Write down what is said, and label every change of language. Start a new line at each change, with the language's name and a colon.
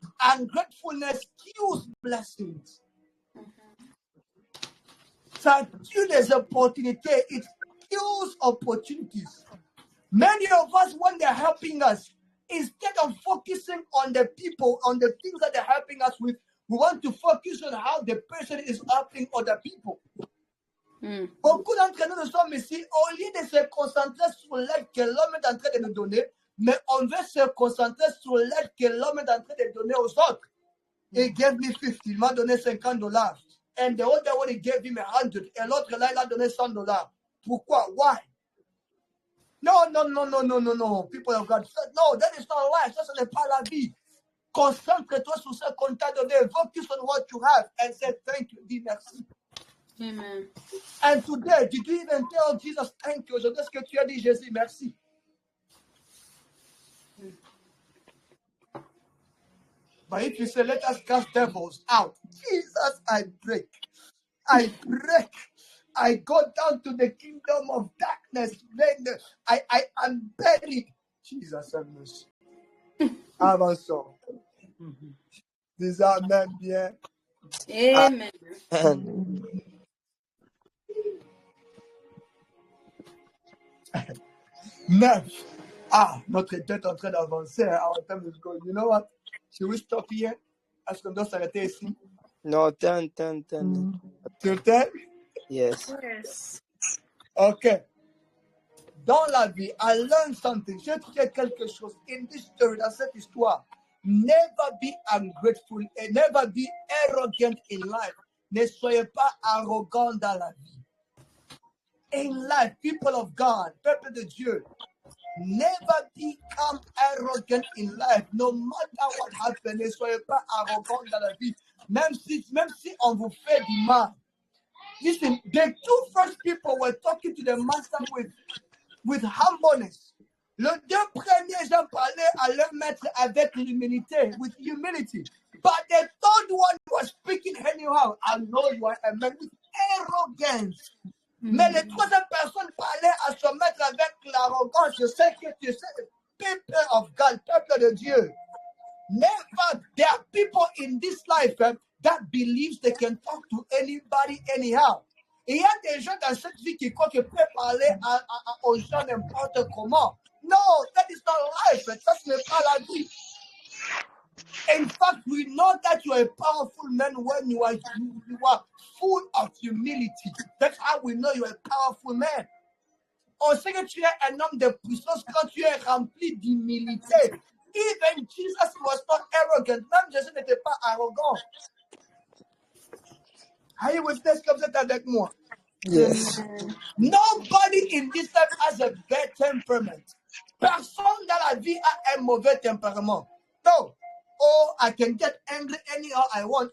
English: Ungratefulness kills blessings.
French: Ça tue les opportunités.
English: It kills opportunities. Many of us, when they're helping us, instead of focusing on the people, on the things that they're helping us with, we want to focus on how the person is helping other people.
French: Beaucoup d'entre nous nous sommes ici, au lieu de se concentrer sur l'aide que l'homme est en train de nous donner, mais on veut se concentrer sur l'aide que l'homme est en train de donner aux autres.
English: He gave me 50,
French: il m'a donné $50.
English: And the other one, he gave him 100.
French: Et l'autre là, il a donné $100. Pourquoi?
English: Why? No. People of God, no, that is not life.
French: Ça, ce n'est pas la vie. Concentre-toi sur ce qu'on t'a donné.
English: Focus on what you have and say thank you.
French: Dis merci.
English: Amen. And today, did you even tell Jesus thank you?
French: Aujourd'hui, est-ce que tu as dit Jésus merci?
English: But if you say, let us cast devils out, Jesus, I break. I go down to the kingdom of darkness. Then I am buried. Jesus have mercy.
French: Avançons. Dis amen bien.
English: Amen.
French: Neuf. Notre tête est en train d'avancer.
English: Our time is going. You know what? Should we stop here?
French: Est-ce qu'on doit s'arrêter ici?
English: No, 10.
French: Sur 10?
English: Yes. Yes. Okay.
French: Dans la vie,
English: I learned something.
French: J'ai trouvé quelque chose.
English: In this story,
French: dans cette histoire,
English: never be ungrateful and never be arrogant in life.
French: Ne soyez pas arrogant dans la vie.
English: In life, people of God,
French: peuple de Dieu,
English: never become arrogant in life. No matter what happens,
French: ne soyez pas arrogant dans la vie. Même si on vous fait du mal.
English: Listen, the two first people were talking to the master with humbleness.
French: Les deux premiers gens parlaient à leur maître avec l'humilité,
English: with humility. But the third one was speaking anyhow. I know you are a man with arrogance.
French: Mais les troisième personnes parlaient à son maître avec l'arrogance. Je sais que tu sais,
English: people of God,
French: peuple de Dieu.
English: Never, there are people in this life that believes they can talk to anybody anyhow.
French: Et il y a des gens dans cette vie qui croient qu'ils peuvent parler aux gens n'importe comment.
English: No, that is not life.
French: Ça, ce n'est pas la vie.
English: In fact, we know that you are a powerful man when you are full of humility. That's how we know you are a powerful man.
French: On sait que tu es un homme de puissance quand tu es rempli d'humilité.
English: Even Jesus was not arrogant.
French: Même Jésus n'était pas arrogant.
English: Are you with this?
French: Comme vous êtes avec moi?
English: Yes. Nobody in this life has a bad temperament.
French: Personne dans la vie a un mauvais tempérament.
English: No. Oh, I can get angry anyhow I want.